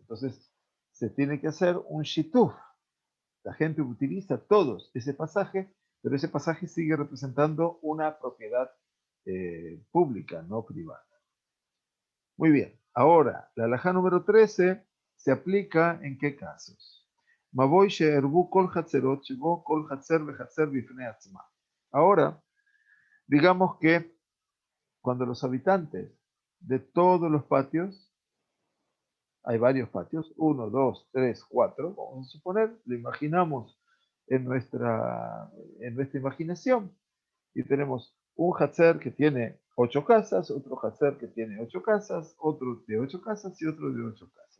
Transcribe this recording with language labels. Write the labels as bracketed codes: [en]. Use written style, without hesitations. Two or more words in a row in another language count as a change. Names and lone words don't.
[es] Entonces se tiene que hacer un shituf. La gente utiliza todos ese pasaje, pero ese pasaje sigue representando una propiedad pública, no privada. Muy bien. Ahora, la halajá número 13 se aplica en qué casos. [he] מבוי שעירבו כל החצרות שבו כל חצר וחצר בפני עצמה. [es] Ahora, digamos que cuando los habitantes de todos los patios, hay varios patios, 1, 2, 3, 4, vamos a suponer, lo imaginamos en nuestra imaginación, y tenemos un Hatzer que tiene 8 casas, otro Hatzer que tiene 8 casas, otro de 8 casas y otro de 8 casas.